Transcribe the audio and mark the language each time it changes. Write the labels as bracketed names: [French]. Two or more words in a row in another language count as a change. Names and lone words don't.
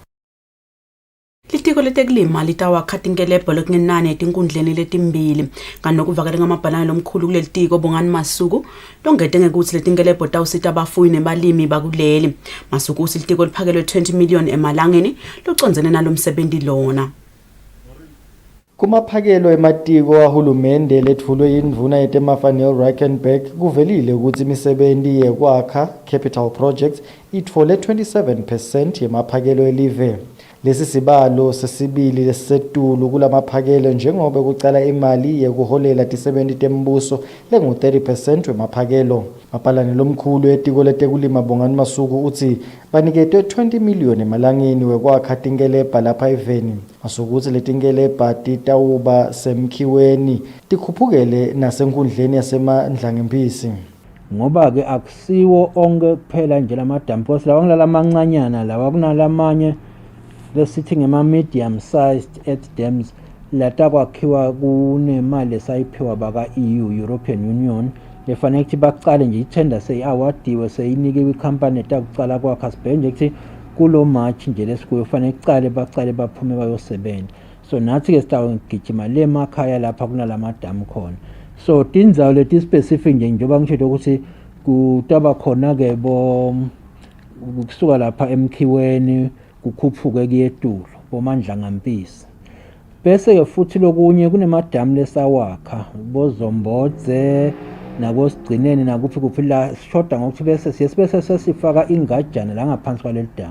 [Swati] Litiko letekulima litawakha tinkelebho lokungenani etinkundleni letimbili kanokuvakala ngamabhanana lomkhulu kulelitiko Bongani Masuku longete ngekuthi letinkelebho tawusita abafuyi nebalimi bakuleli. Masuku usilitiko liphakelwe 20 million emalangeni locondzene nalomsebenzi lona. Kumaphakelo ematiko ahulumende letfulwe yindvuna yetemafanel Reikenberg kuvelile ukuthi imisebenzi yekwakha [English] capital projects [Swati] itfole 27% yemaphakelo elive. Lesi sibalo sesibili lesetulu kulamaphakelo njengoba kucala imali yekuholela tisebenzi tembuso lengu 30% wemaphakelo. Mapalane lomkhulu etiko letekulima Bongani Masuku uthi baniketwe 20 million emalangeni wekwakha tinkelebha lapha eveni. Masuku uthi letinkelebha titawuba semkhiweni tikhuphukele nasenkundleni yasemandlangempisi. Ngoba ke akusiwo onke kuphela nje lamadam because lawa ngilala amancanyana lawa kunalamanye lesithi ngema [English] medium sized at dams [Swati] lata kwakhiwa kunemali esayiphiwa baka EU European Union lefanele ukuthi baqale nje itender seyiawadiwe seyinikiwe icompany etakucala kwakha sibhenge ukuthi kulo March nje lesikuyo fanele baqale baphume bayosebenza. So nathi ke sitawugijima le makhaya lapha kunalamadam khona. So tindzawo leti specific nje njengoba ngisho ukuthi kutaba khona ke bo kusuka lapha emkhiweni kukhuphuke kuyetulu bomandla ngampisi. Bese ke futhi lokunye kunemadamu lesawakha boZombodze nakosigcineni nakuphi la shoda ngokuthi bese sesifaka ingajana la ngaphansi kwaleli damu.